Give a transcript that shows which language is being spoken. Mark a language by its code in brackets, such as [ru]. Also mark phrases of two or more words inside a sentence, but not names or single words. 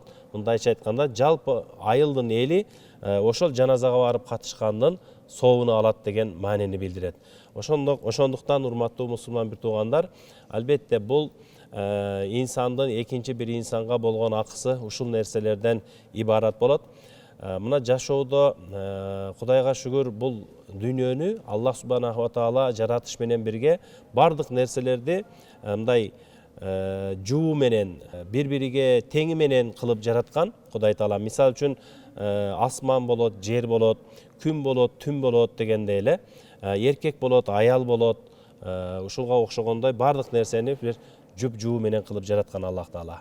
[ky] Мындайча айтканда, жалпы айылдын эли ошол жаназага барып катышкандын сообуну алат деген маанини билдирет. Ошондуктан урматтуу мусулман бир туугандар, албетте бул инсандын экинчи бир инсанга болгон акысы ушул нерселерден ибарат болот. Мына жашоодо Кудайга шүгүр бул дүйнөнү [ar] الله سبحانه وتعالى [ky] жаратыш менен бирге бардык нерселерди мындай жуу менен, бири-бириге теңи менен кылып жараткан Кудай таала. Мисал үчүн асман болот, жер болот, күн болот, түн болот дегендей эле, эркек болот, аял болот, ушулга окшогондой бардык нерсени бир жуп-жуу менен кылып жараткан Аллах таала.